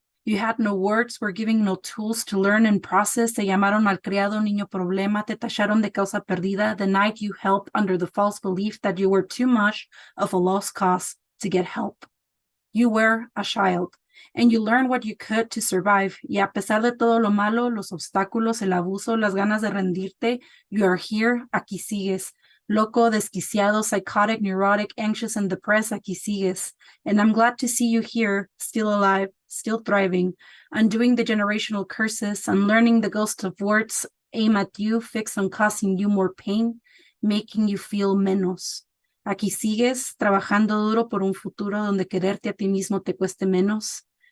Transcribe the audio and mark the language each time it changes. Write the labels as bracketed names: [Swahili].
[English] You had no words, were given no tools to learn and process. [Spanish] Te llamaron malcriado, niño problema, te tacharon de causa perdida, [English] denied you help under the false belief that you were too much of a lost cause to get help. You were a child, and you learned what you could to survive. [Spanish] Y a pesar de todo lo malo, los obstáculos, el abuso, las ganas de rendirte, [English] you are here, [Spanish] aquí sigues. Loco, desquiciado, [English] psychotic, neurotic, anxious, and depressed, [Spanish] aquí sigues. [English] And I'm glad to see you here, still alive, still thriving, undoing the generational curses, unlearning the ghost of words aim at you, fixed on causing you more pain, making you feel menos. [Spanish] Aquí sigues, trabajando duro por un futuro donde quererte a ti mismo te cueste menos.